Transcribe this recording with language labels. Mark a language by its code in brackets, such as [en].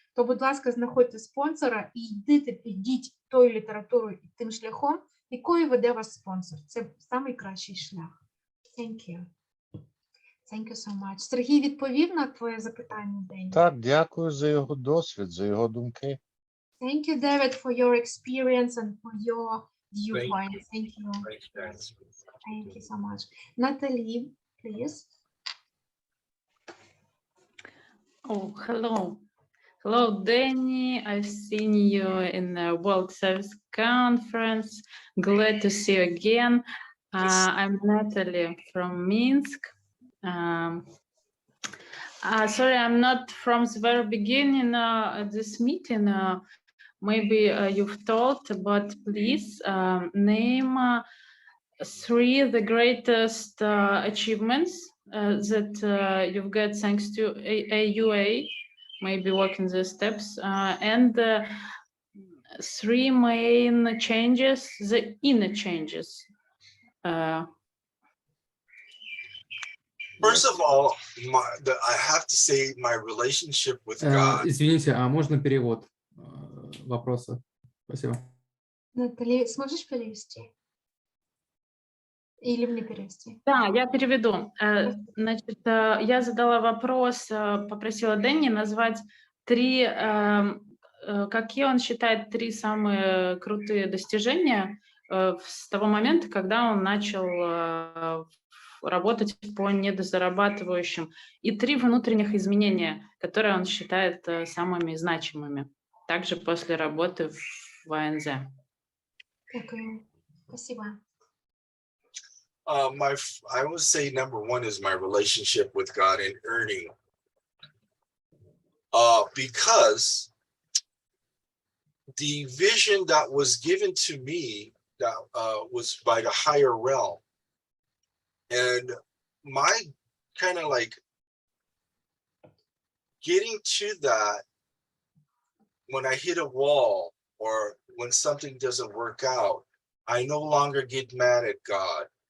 [uk] То, будь ласка, знаходьте спонсора і йдіть тою літературою і тим шляхом, якою веде вас спонсор. Це найкращий шлях. [en] Thank you. Thank you so much. [uk] Сергій відповів на твоє запитання, Дені? Так, дякую за його досвід, за його думки. [en] Thank you, David, for your experience and for your viewpoint. Thank you. Thank you so much. Natalie, please. Oh, hello. Hello, Danny. I've seen you in the World Service Conference. Glad to see you again. I'm Natalie from Minsk. Sorry, I'm not from the very beginning of this meeting. Maybe you've told, but please name 3 the greatest achievements that you've got thanks to AUA. Maybe walking the steps, and 3 main changes, the inner changes. First of all, I have to say my relationship with God. [ru] Извините, а можно перевод вопроса? Спасибо. Натали, сможешь перевести? Или мне перевести? Да, я переведу. Значит, я задала вопрос, попросила Дэнни назвать 3, какие он считает 3 самые крутые достижения с того момента, когда он начал работать по недозарабатывающим, и 3 внутренних изменения, которые он считает самыми значимыми, также после работы в АНЗ. [uk] Дякую. [ru] Спасибо. [en] I would say number one is my relationship with God and earning. Because the vision that was given to me that was by the higher realm, and my kind of like getting to that when I hit a wall or when something doesn't work out, I no longer get mad at God.